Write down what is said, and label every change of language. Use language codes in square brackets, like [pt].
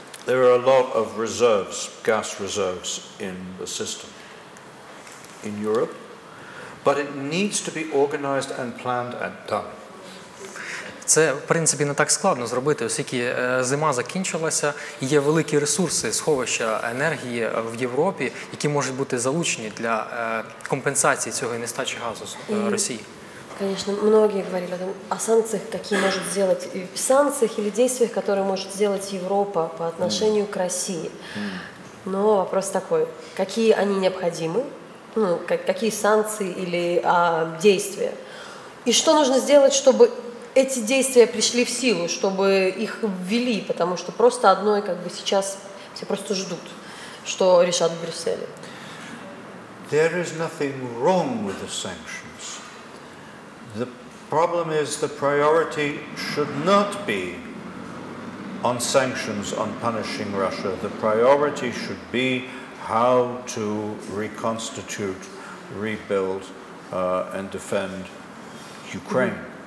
[en] There are a lot of reserves, gas reserves in the system in Europe. But it needs to be organized and planned and done. [uk] Це, в принципі, не так складно зробити, оскільки зима закінчилася, і є великі ресурси, сховища енергії в Європі, які можуть бути залучені для компенсації цього нестачі газу з Росії. [ru] Конечно, многие говорили о санкциях, какие может сделать, санкциях или действиях, которые может сделать Европа по отношению к России. Но вопрос такой, какие они необходимы? Какие санкции или действия. И что нужно сделать, чтобы эти действия пришли в силу, чтобы их ввели, потому что просто одной сейчас все просто ждут, что решат в Брюсселе. [en] There is nothing wrong with the sanctions. The problem is the priority should not be on sanctions, on punishing Russia. The priority should be how to reconstitute, rebuild, and defend Ukraine.